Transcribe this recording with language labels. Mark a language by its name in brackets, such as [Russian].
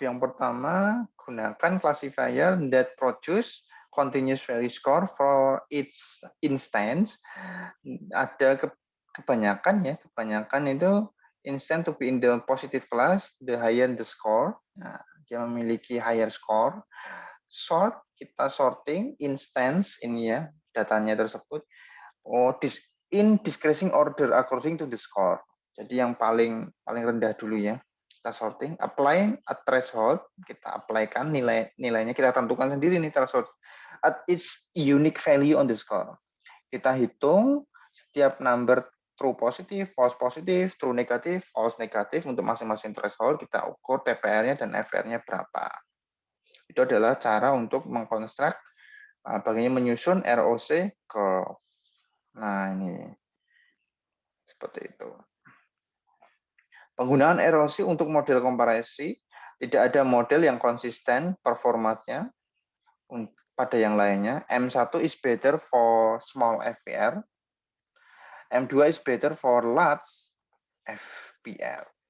[Indonesian] Yang pertama, gunakan [English] classifier that produce continuous value score for each instance. [Indonesian] Ada kebanyakan ya, kebanyakan itu [English] instance to be in the positive class, the higher the score. [Indonesian] Nah, dia memiliki [English] higher score. [Indonesian] Sort, kita sorting instance ini ya, datanya tersebut. [English] Oh, in decreasing order according to the score. [Indonesian] Jadi yang paling rendah dulu ya. Kita sorting, [English] apply a threshold, [Indonesian] kita apply-kan nilainya, kita tentukan sendiri nih [English] threshold at its unique value on the score. [Indonesian] Kita hitung setiap number true positif, false positif, true negatif, false negatif untuk masing-masing threshold, kita ukur TPR-nya dan FR-nya berapa. Itu adalah cara untuk mengkonstruk bagaimana menyusun ROC curve. Nah, ini seperti itu. Penggunaan ROC untuk model komparasi, tidak ada model yang konsisten performanya pada yang lainnya. [English] M1 is better for small FPR, M2 is better for large FPR.